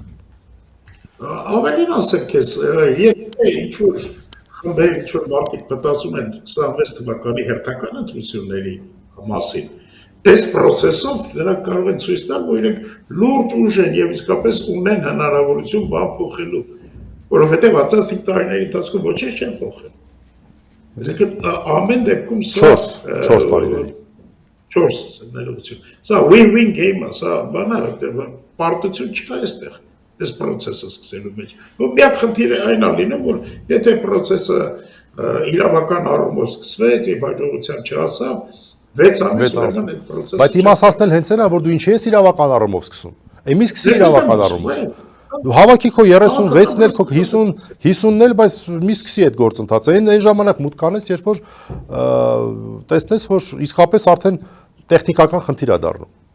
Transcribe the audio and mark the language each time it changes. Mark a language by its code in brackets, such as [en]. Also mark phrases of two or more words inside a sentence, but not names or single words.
[hy] Ավելին ասեմ քեզ, եթե ինչ-որ խմբեր, ինչ-որ մարդիկ մտածում են 26 թվականի հերթական ընտրությունների մասին, այս process-ով նրանք կարող են ցույց տալ, որ իրենք լուրջ ուժ են եւ իսկապես ունեն հնարավորություն բան փոխելու, որովհետեւ անցած 5 տարիների ընթացքում ոչինչ չեն փոխել։ Այսինքն ամեն դեպքում սա 4 տարիների 4 ներողություն։ Սա [en] win-win game- [hy] ը, սա բանա, պարտություն չկա այստեղ այս process-ը սկսելու մեջ։ Ու միակ խնդիրը այն է լինում, որ եթե process-ը իրավական առումով սկսվեց եւ հաջողության չհասավ, 6 ամիս ուրեմն այդ process-ը։ Բայց իմաստացնել հենց այն է, որ դու ինչի ես իրավական առումով սկսում։ Էմի սկսի իրավական առումով։ Դու հավաքի քո 36-ն էլ, քո 50-ն էլ, բայց մի սկսի այդ գործընթացը։ Այն ժամանակ մուտք կանես, երբ որ տեսնես, որ իսկապես արդեն տեխնիկական խնդիր է դառնում։